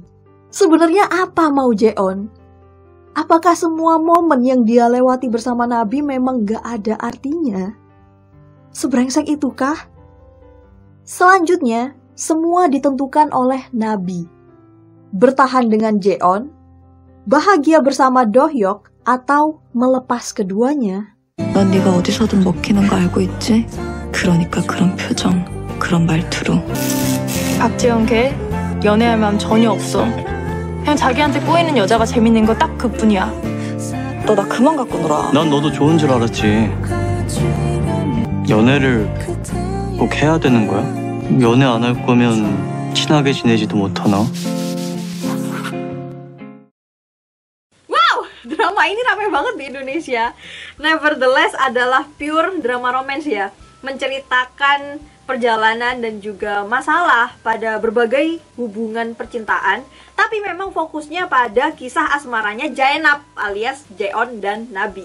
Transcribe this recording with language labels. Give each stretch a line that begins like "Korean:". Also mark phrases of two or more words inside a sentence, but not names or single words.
Indonesian: Sebenarnya apa mau Jeon? Apakah semua momen yang dia lewati bersama Nabi memang gak ada artinya? Sebrengsek itukah? Selanjutnya, semua ditentukan oleh Nabi. Bertahan dengan Jeon, bahagia bersama Do-hyuk, atau melepas keduanya.
Korean: 넌 네가 어디서든 먹히는 거 알고 있지? 그러니까 그런 표정, 그런 말투로. 박재현 걔 연애할 마음 전혀 없어. 그냥 자기한테 꼬이는 여자가 재밌는 거 딱 그뿐이야. 너 나 그만 갖고 놀아. 난 너도 좋은 줄 알았지. 연애를 꼭 해야 되는 거야? 연애 안 할 거면 친하게 지내지도 못하나?
Indonesian: Wow, drama ini ramai banget di Indonesia. Nevertheless adalah
English: pure drama romance
Indonesian: ya. Menceritakan perjalanan dan juga masalah pada berbagai hubungan percintaan, tapi memang fokusnya pada kisah asmaranya Jaenap alias Jeon dan Nabi.